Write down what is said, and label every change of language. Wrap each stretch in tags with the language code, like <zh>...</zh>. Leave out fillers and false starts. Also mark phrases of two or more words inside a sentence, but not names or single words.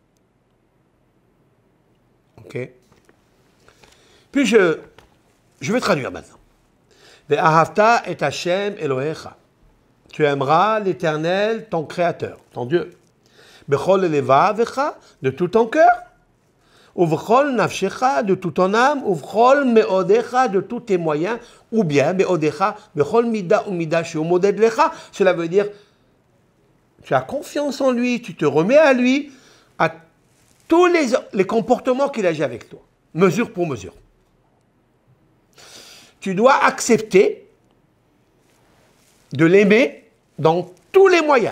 <fr>Ok. Puis je vais traduire maintenant.</fr> <he>ואהבת את השם אלוהיך.</he> <fr>Tu aimeras l'Éternel, ton Créateur, ton Dieu.</fr> <he>בכל לבבך,</he> <fr>de tout ton cœur.</fr> <he>ובכל נפשך,</he> <fr>de toute ton âme.</fr> <he>ובכל מאודך,</he> <fr>de tous tes moyens. Ou bien,</fr> <he>מאודך, בכל מידה ומידה שהוא מודד לך.</he> <fr>Cela veut dire, tu as confiance en lui, tu te remets à lui, à tous les comportements qu'il agit avec toi. Mesure pour mesure. Tu dois accepter de l'aimer dans tous les moyens.</fr>